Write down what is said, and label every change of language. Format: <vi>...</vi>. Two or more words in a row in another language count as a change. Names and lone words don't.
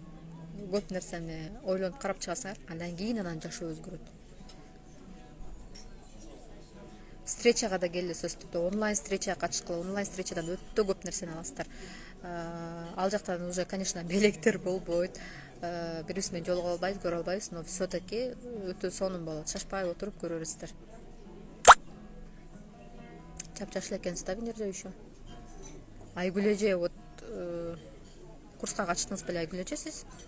<ky>Көп нерсени ойлонуп карап чыгасыңар, андан кийин анан жашоо өзгөрөт. Встречага да келе сөзсүздү, онлайн встречага катышкыла, онлайн встречадан өтө көп нерсени аласыздар. Ал жактан</ky> <ru>уже, конечно,</ru> <ky>белектер болбойт. Бирибиз менен жолугуп албайбыз, көрө албайбыз,</ky> <ru>но все-таки</ru> <ky>өтө сонун болот. Шашпай отуруп көрө бересиздер. Чапчаш эле экенсиз да, Венерже еще. Айгүл эже, вот курска катыштыңыз беле, Айгүл эже, сиз?</ky>